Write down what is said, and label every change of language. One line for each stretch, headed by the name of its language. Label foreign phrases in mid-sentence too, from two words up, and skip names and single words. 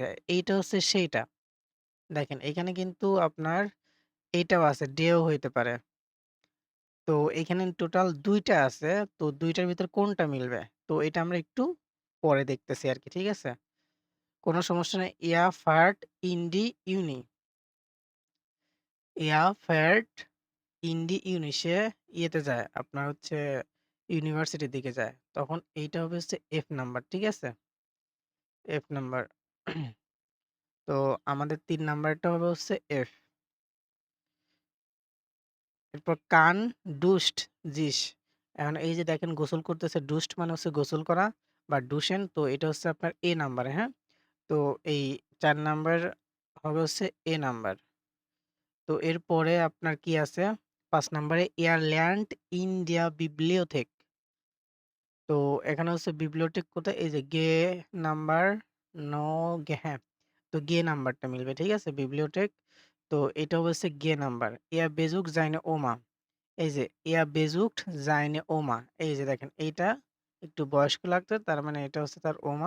Bangla: এইটা হচ্ছে সেইটা। দেখেন এখানে কিন্তু আপনার এইটাও আছে, ডেও হইতে পারে। তো এখানে টোটাল ২ টা আছে। তো ২ টার ভিতর কোনটা মিলবে? তো এটা আমরা একটু পরে দেখতেছি আরকি। ঠিক আছে? কোন সমস্যা নাই।
German: Er fährt in die Uni. Er fährt in die Uni
Bangla: সে ইয়েতে যায়, আপনার হচ্ছে ইউনিভার্সিটির দিকে যায়। তখন এইটা হবে হচ্ছে F নাম্বার। ঠিক আছে? F নাম্বার। তো আমাদের ৩ নাম্বারটা হবে হচ্ছে F। এরপর কান, দুষ্ট, জিস। এখন এই যে দেখেন গোসল করতেছে, দুষ্ট মানে হচ্ছে গোসল করা বা ডুশেন। তো এটা হচ্ছে আপনার A নাম্বারে, হ্যাঁ? তো এই ৪ নাম্বার হবে হচ্ছে A নাম্বার। তো এরপরে আপনার কি আছে? ৫ নাম্বারে
German: Er lernt in der Bibliothek
Bangla: তো এখানে হচ্ছে বিবলিওটেক কোথায়? এই যে গে নাম্বার ন গে হ্যাঁ, তো গে নাম্বারটা মিলবে। ঠিক আছে? বিবলিওটেক তো এটা হচ্ছে গে নাম্বার।
German: Er besucht seine Oma
Bangla: এই যে
German: Er besucht seine Oma
Bangla: এই যে দেখেন এইটা একটু বয়স্ক লাগতো তার মানে এটা হচ্ছে তার ওমা।